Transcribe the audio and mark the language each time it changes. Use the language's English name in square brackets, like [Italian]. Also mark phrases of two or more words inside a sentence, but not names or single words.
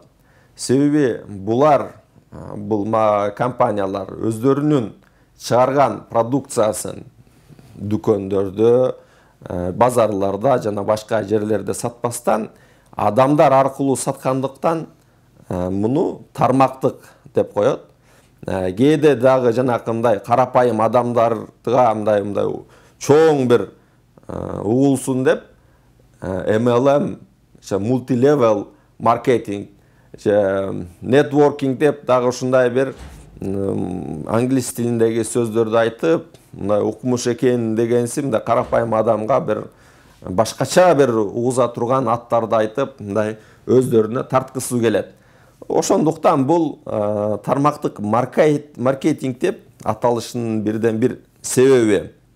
[Kyrgyz] Себеби бул компаниялар өздөрүнүн чыгарган продукциясын дүкөндөрдө, базарларда жана башка жерлерде сатпастан адамдар аркылуу саткандыктан муну тармактык деп коет. Кээде дагы жанакындай карапайым адамдарга мындай чоң бир угулсун деп MLM, [English] multi-level marketing, networking [Kyrgyz] деп дагы ушундай бир англис тилиндеги сөздөрдү айтып, мындай укмуш экен дегенси, мындай карапайым адамга бир башкача бир угуза турган аттарды айтып, мындай өздөрүнө тарткысы келет. Ошондуктан бул тармактык маркетинг деп аталышынын бирден бир себеби.